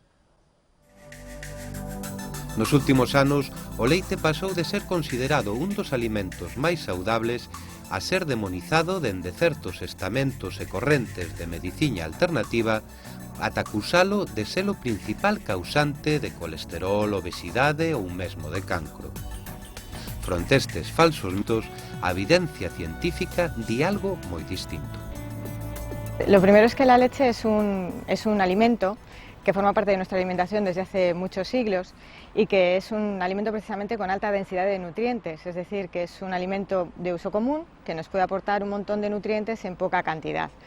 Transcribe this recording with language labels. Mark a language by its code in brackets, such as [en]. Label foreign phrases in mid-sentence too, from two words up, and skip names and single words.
[gl] Nos últimos anos, o leite pasou de ser considerado un dos alimentos máis saudables a ser demonizado dende certos estamentos e correntes de medicina alternativa ata acusalo de ser o principal causante de colesterol, obesidade ou mesmo de cancro. Fronte estes falsos mitos, a evidencia científica di algo moi distinto. [es] Lo primero es que la leche es un alimento que forma parte de nuestra alimentación desde hace muchos siglos y que es un alimento precisamente con alta densidad de nutrientes, es decir, que es un alimento de uso común que nos puede aportar un montón de nutrientes en poca cantidad.